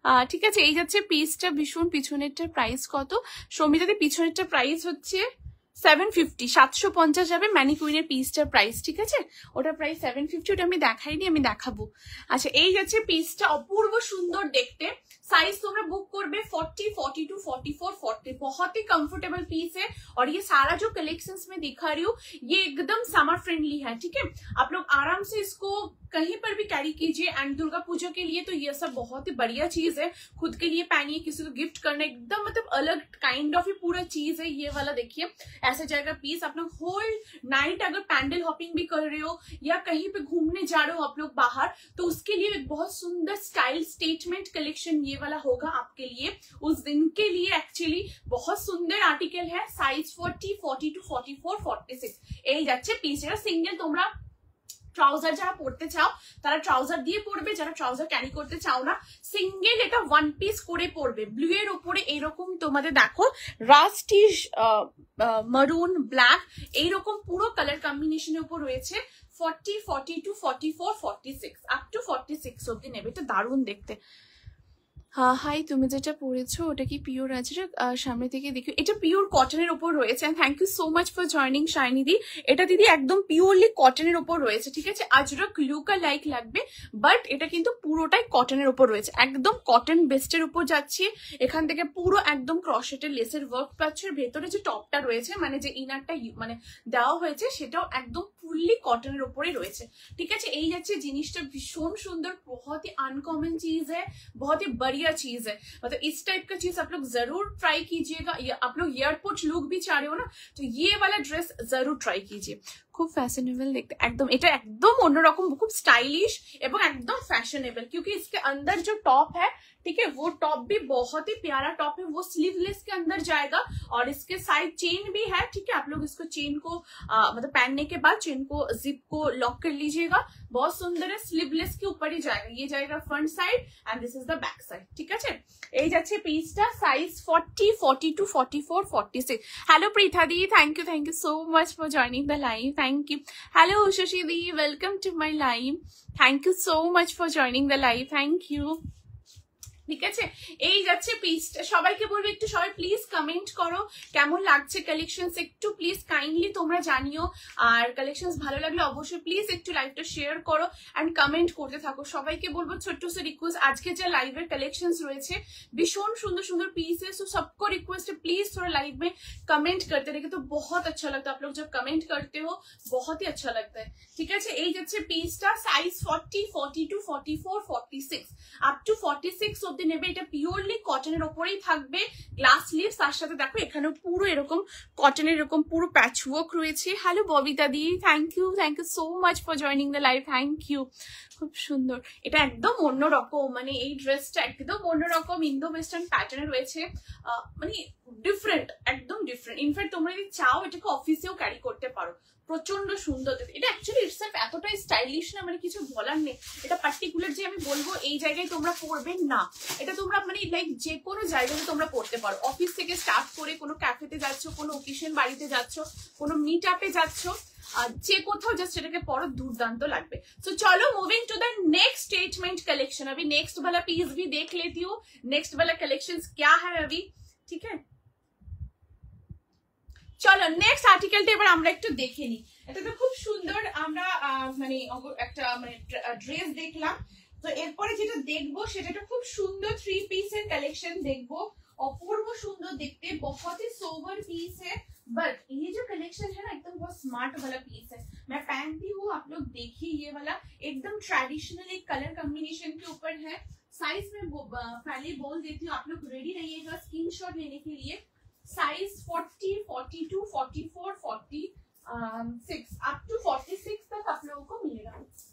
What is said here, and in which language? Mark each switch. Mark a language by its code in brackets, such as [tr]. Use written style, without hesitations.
[bn] ঠিক আছে, এই যাচ্ছে পিসটা ভীষণ। পিছনেরটার প্রাইস কত সৌমিতাদি? পিছনেরটার প্রাইস হচ্ছে 750, 750 যাবে ম্যানিকুইনের পিসটার প্রাইস, ঠিক আছে। ওটা প্রাইস 750, ওটা আমি দেখাইনি, আমি দেখাবো। আচ্ছা, এই যাচ্ছে পিসটা, অপূর্ব সুন্দর দেখতে। [hi] साइज तुमने बुक कर 40, 42, 44, 40, बहुत ही कंफर्टेबल पीस है। और ये सारा जो कलेक्शंस में दिखा रही हूँ, ये एकदम समर फ्रेंडली है, ठीक है। आप लोग आराम से इसको कहीं पर भी कैरी कीजिए। एंड दुर्गा पूजा के लिए तो ये सब बहुत ही बढ़िया चीज है, खुद के लिए पहनिए, किसी को गिफ्ट करना, एकदम मतलब अलग काइंड ऑफ ही पूरा चीज है ये वाला। देखिए ऐसा जाएगा पीस, आप लोग होल नाइट अगर पैंडल हॉपिंग भी कर रहे हो या कहीं पे घूमने जा रहे हो आप लोग बाहर, तो उसके लिए एक बहुत सुंदर स्टाइल स्टेटमेंट कलेक्शन ये वाला होगा आपके लिए उस दिन के लिए। एक्चुअली बहुत सुंदर आर्टिकल है, साइज 40, 42, 44, 46 [bn] এই যাচ্ছে পিস। এটা সিঙ্গেল, তোমরা ট্রাউজার যারা পরতে চাও তারা ট্রাউজার দিয়ে পরবে, যারা ট্রাউজার ক্যারি করতে চাও না সিঙ্গেল এটা ওয়ান পিস করে পরবে। ব্লু এর উপরে এরকম তোমাদের দেখো রাস্টিশ মারুন ব্ল্যাক এইরকম পুরো কালার কম্বিনেশনের উপর রয়েছে। 40, 42, 44, 46 আপ টু 46 অব্দি নেবে। এটা দারুণ দেখতে। হাই, তুমি যেটা পরেছো ওটা কি পিওর আছে? সামনে থেকে দেখো, এটা পিওর কটনের উপর রয়েছে। Thank you so much for joining shiny দি। এটা দিদি একদম পিওরলি কটনের উপর রয়েছে, ঠিক আছে? আজরক লুকা লাইক লাগবে, বাট এটা কিন্তু পুরোটাই কটনের উপর রয়েছে, একদম কটন বেস্টের উপর যাচ্ছে। এখান থেকে পুরো একদম ক্রশেটের লেসের ওয়ার্ক পাচ্ছে। ভেতরে যে টপটা রয়েছে মানে যে ইনারটা মানে দেওয়া হয়েছে সেটাও একদম ফুললি কটনের উপরে রয়েছে, ঠিক আছে? এই যাচ্ছে জিনিসটা ভীষণ সুন্দর, [hi] बहुत ही अनकॉमन चीज है, बहुत ही बढ़िया चीज है। मतलब इस टाइप का चीज आप लोग जरूर ट्राई कीजिएगा। आप लोग एयरपोर्ट लुक भी चाह रहे हो ना, तो ये वाला ड्रेस जरूर ट्राई कीजिए। [bn] খুব ফ্যাশনেবল দেখতে, একদম এটা একদম অন্যরকম, খুব [hi] स्टाइलिश [bn] এবং একদম [hi] फैशनेबल, क्योंकि इसके अंदर जो टॉप है, ठीक है, वो टॉप भी बहुत ही प्यारा टॉप है, वो स्लीवलेस के अंदर जाएगा और इसके साइड चेन भी है, ठीक है? आप लोग इसको चेन को मतलब पहनने के बाद चेन को जिप को लॉक कर लीजिएगा, बहुत सुंदर है। स्लीवलेस के ऊपर ही जाएगा, ये जाएगा front side and this is the back side, ठीक है? [bn] এই যাচ্ছে পিসটা size 40, 42, 44, 46। [en] Hello Pritha দি, thank you so much for joining the live, thank you. Hello Ushashi দি, welcome to my live, thank you so much for joining the live, thank you. [bn] ঠিক আছে, এই যাচ্ছে পিসটা। সবাইকে বলবো একটু সবাই প্লিজ কমেন্ট করো কেমন লাগছে কালেকশনস, একটু প্লিজ কাইন্ডলি তোমরা জানিও। আর কালেকশনস ভালো লাগলে অবশ্যই প্লিজ একটু লাইভটা শেয়ার করো এন্ড কমেন্ট করতে থাকো। সবাইকে বলবো ছোট্ট সে রিকোয়েস্ট, আজকে যে লাইভের কালেকশনস রয়েছে ভীষণ সুন্দর সুন্দর [hi] पीस है, सो सबको रिक्वेस्ट है प्लीज थोड़ा लाइव में कमेंट करते रहिए, तो बहुत अच्छा लगता है। आप लोग जब कमेंट करते हो बहुत ही अच्छा लगता है, ठीक है? [bn] এই যাচ্ছে পিসটা সাইজ 40, 42, 44, 46 আপ টু 46 অবধি নেবে। এটা পিওরলি কটনের উপরেই থাকবে, গ্লাস লিভস, তার সাথে দেখো এখানে পুরো এরকম কটনের এরকম পুরো প্যাচ ওয়ার্ক রয়েছে। [en] Hello Babita দি, thank you so much for joining the live, thank you. [bn] খুব সুন্দর, এটা একদম অন্যরকম, মানে এই ড্রেসটা একদম অন্যরকম ইন্দো ওয়েস্টার্ন প্যাটার্নে রয়েছে, মানে ডিফারেন্ট, একদম ডিফারেন্ট। ইনফ্যাক্ট তোমরা যদি চাও এটাকে অফিসেও ক্যারি করতে পারো, প্রচন্ড সুন্দর। এটা অ্যাকচুয়ালি ইটসেলফ এতটাই স্টাইলিশ না, মানে কিছু বলার নেই। এটা পার্টিকুলার যে আমি বলবো এই জায়গায় তোমরা পরবে না, এটা তোমরা মানে লাইক যে কোনো জায়গায় তোমরা পরতে পারো। অফিস থেকে স্টার্ট করে কোনো ক্যাফেতে যাচ্ছ, কোনো ওকেশন বাড়িতে যাচ্ছ, কোনো মিট আপে যাচ্ছ, যে কোথাও জাস্ট এটাকে পরো, দুর্দান্ত লাগবে। [hi] तो चलो moving to the next statement collection. अभी नेक्स्ट वाला पीस भी देख लेती हूँ, नेक्स्ट वाला कलेक्शंस क्या है अभी, ठीक है? [bn] চলো নেক্সট আর্টিকেলটা এবার আমরা একটু দেখে নিই। এটা তো খুব সুন্দর, আমরা মানে একটা মানে ড্রেস দেখলাম, তো এরপরে যেটা দেখবো সেটা খুব সুন্দর 3 পিসের কালেকশন দেখবো, অপূর্ব সুন্দর দেখতে, [hi] बहुत ही सोबर पीस है। बट ये जो कलेक्शन है ना एकदम बहुत स्मार्ट वाला पीस है, मैं पहनती हूँ, आप लोग देखिए ये वाला एकदम ट्रेडिशनल एक कलर कॉम्बिनेशन के ऊपर है। साइज में पहले बोल देती हूँ, आप लोग रेडी रहिएगा स्क्रीनशॉट लेने के लिए। साइज 40, 42, 44, 46 अप टू 46 तक आप लोगों को मिलेगा।